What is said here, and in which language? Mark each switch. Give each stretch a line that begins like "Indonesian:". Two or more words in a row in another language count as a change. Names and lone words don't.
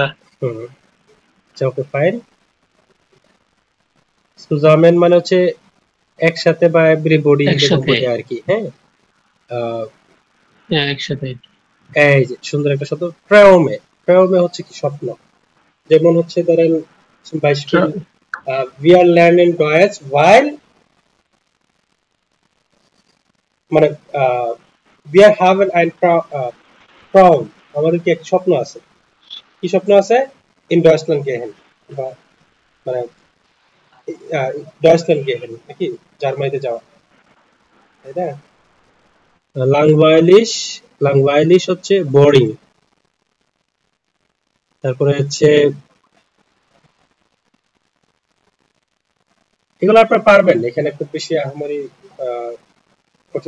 English: okay fine.
Bangla: সুজামেন মানে হচ্ছে একসাথে বা এভরিবডি আর কি। হ্যাঁ, একসাথে। এই যে সুন্দর একটা শব্দ ট্রাউমে। ট্রাউমে হচ্ছে কি স্বপ্ন, যেমন হচ্ছে ধরেন
English: we are learning Deutsch while,
Bangla: মানে
German: wir haben ein Traum
Bangla: আমাদের কি একটা স্বপ্ন আছে কি স্বপ্ন আছে
German: in Deutschland gehen
Bangla: বা মানে
German: Deutschland gehen
Bangla: নাকি জার্মানিতে যাওয়া তাই না langweilig হচ্ছে বোরিং তারপরে হচ্ছে এগুলো আপনারা পারবেন এখানে খুব বেশি আহামরি কঠিন